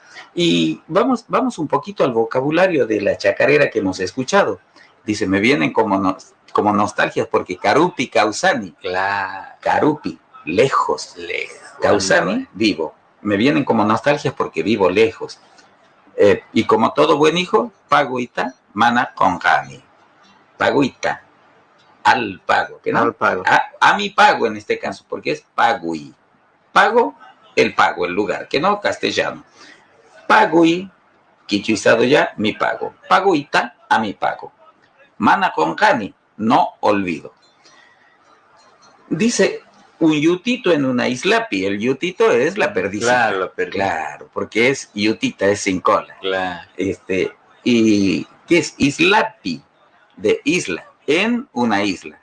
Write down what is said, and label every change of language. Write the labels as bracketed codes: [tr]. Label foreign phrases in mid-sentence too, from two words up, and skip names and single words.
[es] Y vamos un poquito al vocabulario de la chacarera que hemos escuchado. Dice, me vienen como nostalgias porque [qu] Carupi, Causani. [es] Claro. Carupi, lejos. Causani, vivo. Me vienen como nostalgias porque vivo lejos. Y como todo buen hijo, [qu] paguita, mana conjani. [es] Paguita, al pago. ¿Que no? Al pago. A mi pago en este caso, porque es pagui. Pago, el lugar, que no castellano. Pagui, quichuizado ya, mi pago. Paguita, a mi pago. [qu] Mana conjani, [es] no olvido. Dice un yutito en una islapi. El yutito es la perdicita. Claro, la perdicita. Claro, porque es yutita, es sin cola. Claro. ¿Y qué es? Islapi, de isla, en una isla.